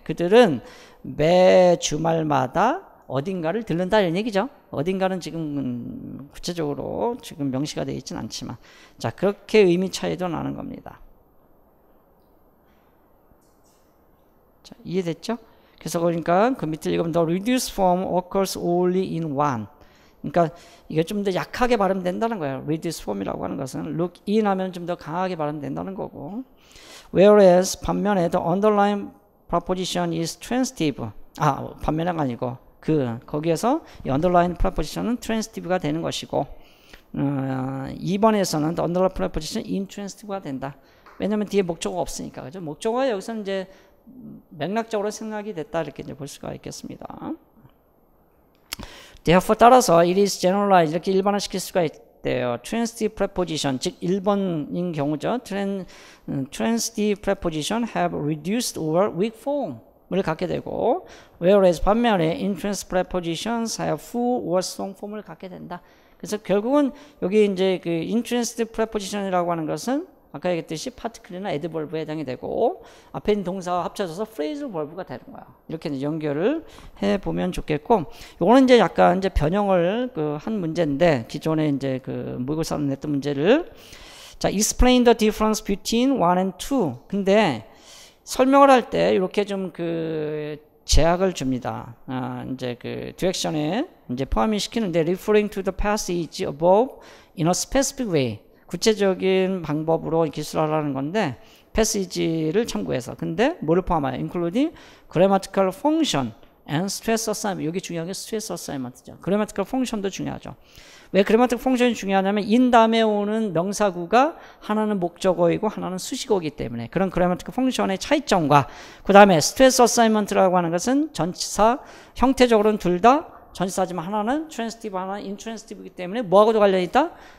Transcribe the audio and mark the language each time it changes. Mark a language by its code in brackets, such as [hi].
[ko] 그들은 매 주말마다 어딘가를 들른다 이런 얘기죠. 어딘가는 지금 구체적으로 지금 명시가 되어 있지는 않지만, 자, 그렇게 의미 차이도 나는 겁니다. 자, 이해됐죠? 그래서 그러니까 그 밑에 읽으면 [en] the reduced form occurs only in one. [ko] 그러니까 이게 좀 더 약하게 발음된다는 거예요. reduced form이라고 하는 것은 look in 하면 좀 더 강하게 발음된다는 거고, whereas 반면에 [en] the underlying proposition is transitive. [ko] 반면에가 아니고 거기에서 이 underlying proposition은 transitive가 되는 것이고, 2번에서는 [en] the underlying proposition intransitive [ko] 가 된다. 왜냐하면 뒤에 목적어가 없으니까. 그죠? 목적어가 여기서는 이제 맥락적으로 생각이 됐다 이렇게 이제 볼 수가 있겠습니다. therefore 따라서 [en] it is generalized [ko] 이렇게 일반화시킬 수가 있대요. transitive preposition 즉 1번인 경우죠. [en] transitive preposition have reduced or weak form을 [ko] 갖게 되고, [en] whereas [ko] 반면에 [en] intransitive prepositions have full or strong form을 [ko] 갖게 된다. 그래서 결국은 여기 이제 그 intransitive preposition이라고 하는 것은 아까 얘기했듯이 파티클이나 애드벌브에 해당이 되고 앞에 있는 동사와 합쳐져서 프레이즈 벌브가 되는 거야. 이렇게 이제 연결을 해 보면 좋겠고, 요거는 이제 약간 이제 변형을 한 문제인데 기존에 이제 모의고사로 냈던 문제를 자 [en] explain the difference between 1 and 2. [ko] 근데 설명을 할 때 이렇게 좀 제약을 줍니다. 이제 디렉션에 이제 포함이 시키는데 [en] referring to the passage above in a specific way. [ko] 구체적인 방법으로 기술하라는 건데 패시지를 참고해서. 근데 뭐를 포함해요? [en] including grammatical function and stress assignment. [ko] 여기 중요한 게 stress assignment죠. grammatical function도 중요하죠. 왜 grammatical function이 중요하냐면 in 다음에 오는 명사구가 하나는 목적어이고 하나는 수식어이기 때문에 그런 grammatical function의 차이점과 그 다음에 stress assignment라고 하는 것은 전치사 형태적으로는 둘 다 전치사지만 하나는 transitive 하나는 intransitive이기 때문에 뭐하고도 관련이 있다?